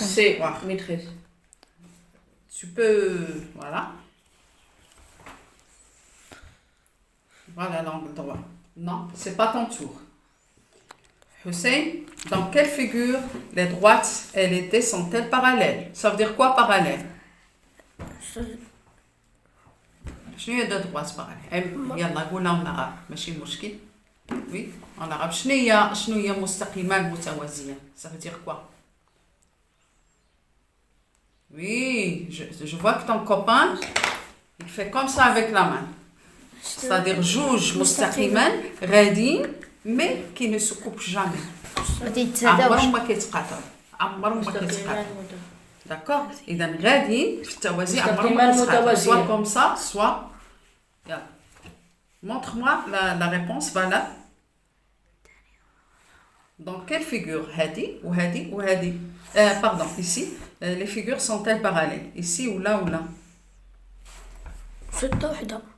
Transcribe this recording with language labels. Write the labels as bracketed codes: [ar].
[fr] C. Maîtrise. Tu peux, voilà. Voilà l'angle droit. Non, c'est pas ton tour. Hussein, dans quelle figure les droites et les T sont-elles parallèles? Ça veut dire quoi parallèle? [ar] شنو هي [fr] 2 droites parallèles؟ [ar] يلا قولنا ونعرف ماشي مشكل. [fr] Oui, en arabe. [ar] شنو هي مستقيمان متوازيان؟ [fr] Ça veut dire quoi? Oui, je vois que ton copain, il fait comme ça avec la main. C'est-à-dire [ar] جوج مستقيمان غاديين [fr] mais qui ne se coupent jamais. [ar] عمرهم ما كيتقاطعوا. [fr] D'accord? [ar] إذا غاديين في التوازي عمرهم ما كيتقاطعوا. [fr] Soit comme ça, soit. Montre-moi la réponse, voilà. Dans quelle figure? [ar] هادي وهادي وهادي. [fr] Pardon, ici, les figures sont-elles parallèles? Ici ou là ou là? [ar] ستة وحدة.